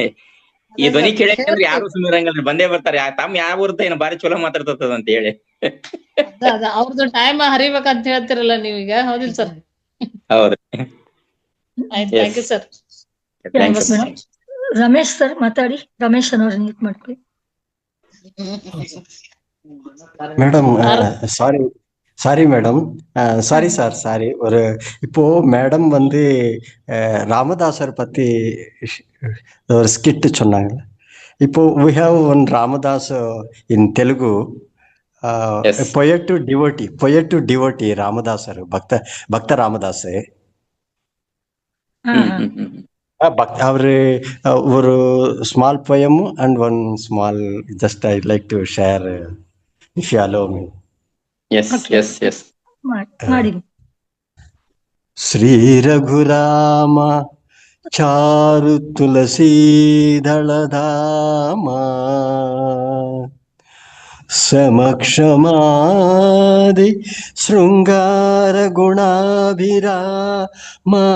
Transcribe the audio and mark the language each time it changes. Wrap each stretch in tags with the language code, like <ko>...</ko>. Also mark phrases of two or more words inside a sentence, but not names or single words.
<kn>ಈ ಧ್ವನಿ ಕೇಳಿದ್ರೆ ಯಾರು ಸುಮ್ಮನಿರಂಗಲ್ರಿ, ಬಂದೇ ಬರ್ತಾರೆ. ತಮ್ಮ ಯಾವ ಊರ್ತ ಏನೋ ಬಾರಿ ಚಲೋ ಮಾತಾಡ್ತದ ಅಂತ ಹೇಳಿ. ಅವ್ರದ್ದು ಟೈಮ್ ಹರಿಬೇಕಂತ ಹೇಳ್ತಿರಲ್ಲ ನೀವೀಗ, ಹೌದಿಲ್ಲ ಸರ್? ಹೌದು.</kn> <en>ಆಯ್ತು, thank you sir.</en> <kn>ರಮೇಶ್ ಸರ್ ಮಾತಾಡಿ. ರಮೇಶ್ ಅನ್ನೋರು ಮೀಟ್ ಮಾಡ್ಕೊಳ್ಳಿ.</kn> <en>madam sorry madam, sorry sir, sorry.</en> <ta>இப்போ மேடம் வந்து ராமதாசர் பத்தி ஒரு ஸ்கிட் சொன்னாங்க.</ta> <en>இப்போ we have one Ramadas in Telugu, poet to devotee Ramadasar, Bhakta Ramadas. ஒரு ஸ்மால் poem and one small, just I'd like to share, if you allow me. Yes.</en> <kn>ಮಾಡಿ.</kn> <sa>ಶ್ರೀ ರಘುರಾಮ ಚಾರು ತುಳಸೀದಳಧಾಮ ಸಮಕ್ಷಮಾದಿ ಶೃಂಗಾರ ಗುಣಾಭಿರಾಮ</sa>